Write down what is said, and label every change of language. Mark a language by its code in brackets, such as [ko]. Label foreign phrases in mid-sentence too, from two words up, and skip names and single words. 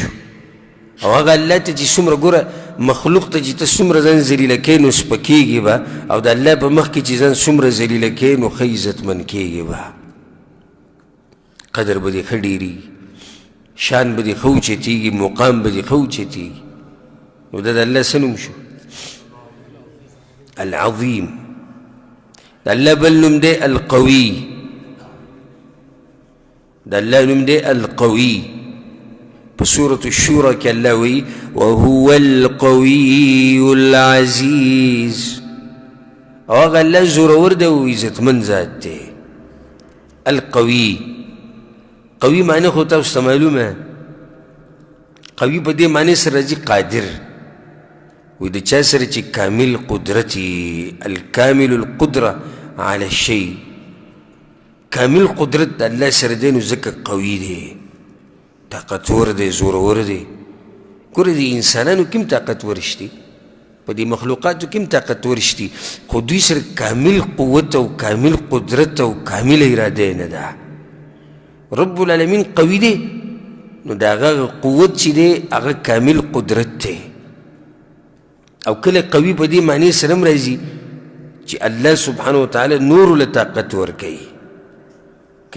[ps] او هغه الله ته چې څومره ګوره مخلوق ته چې ته څومره ځان ذلیله کوې نو سپکېږي به، او د الله په مخ کې چې ځان څومره ذلیله کوې نو ښه عزتمن کېږي به، قدر به دې ښه ډېرېږي، شان به دې ښه اوچتېږي، مقام به دې ښه اوچتېږي. نو دا د الله څه نوم شو؟ العظیم. د الله بل نوم دی القوي. د الله نوم دی القوي. په سورة الشورى کې الله وایي [ar] وهو القوي العزیز. [ps] او هغه الله زورور دی او عزتمن ذات دی. القوي، قوي معنی خو تاسو ته معلومه، قوي په دې معنی سره راځي قادر. وی د چا سره چې کامل قدرت وي، [ar] الکامل القدره علی الشیء، [ps] کامل قدرت د الله سره دی، نو ځکه قوي دی، طاقتور دی، زورور دی. ګوره د انسانانو کوم طاقتور شته؟ په دې مخلوقاتو کې هم طاقتور شتي خو دوی سره کامل قوت او کامل قدرت او کامل اراده نه ده [ar] رب العالمین [ps] قوي دی نو د هغه قوت چې دی هغه کامل قدرت دی او کله قوي په دې معنی سره هم راځي چې الله [ar] سبحانه وتعالی [ps] نور له طاقت ورکوي که